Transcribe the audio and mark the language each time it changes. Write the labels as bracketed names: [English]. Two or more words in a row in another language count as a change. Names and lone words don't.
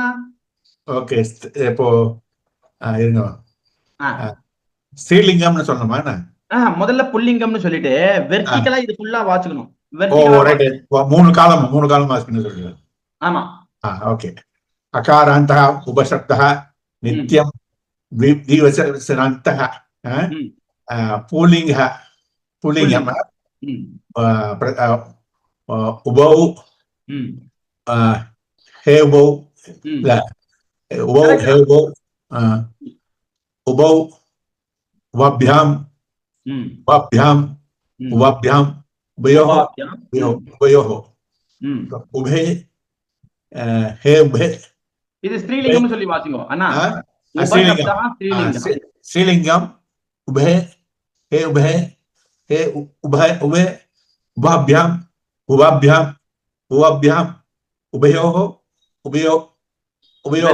[Tamil] ஓகே. இப்போ இருங்க. ஸ்ரீலிங்கம்னு சொல்லணுமா என்ன? முதல்ல புல்லிங்கம்னு சொல்லிட்டு வெர்டிகலா இது ஃபுல்லா வாசிக்கணும். ரைட். மூணு காலம் வாசிக்கணும் சொல்லுங்க. ஆமா. [Sanskrit] ஓகே. अकारान्तः उपशब्दः नित्यम् द्विवचनान्तः पुल्लिङ्गः पुल्लिङ्गम् उभौ हेवौ उभौ हेवौ उभौ उभभ्याम् उभभ्याम् उभयोः उभे हे उभे. [Tamil] இது ஸ்ரீலிங்கம்னு சொல்லி வாசிங்க அண்ணா. [Sanskrit] श्रीलिङ्गम् उभे हे उभे हे उभे उभे उभाभ्याम् उभाभ्याम् उभाभ्याम् उभयोः उभयो उभयो.